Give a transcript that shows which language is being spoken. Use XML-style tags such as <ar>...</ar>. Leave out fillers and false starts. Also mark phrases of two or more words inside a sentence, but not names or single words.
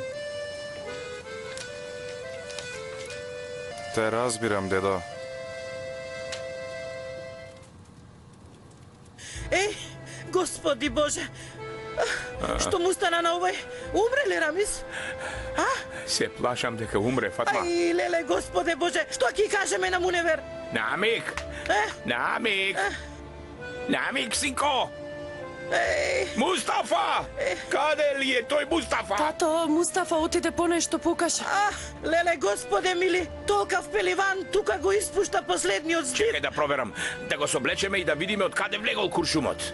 <mk>Те разбирам, дедо. Еј, Господи Боже, што му стана на овој? Умре ли Рамис? Се плашам дека умре, Фатма. Ај, леле, Господе Боже, што ќе кажеме на Муневер? Намик! Намик! Намик, синко! Мустафа! Каде ли е тој Мустафа? Тато, Мустафа отиде по нешто покаже. Леле, Господе мили, толкав пеливан тука го испушта последниот збив. Чекај да проверам, да го соблечеме и да видиме од каде влегол куршумот.</mk>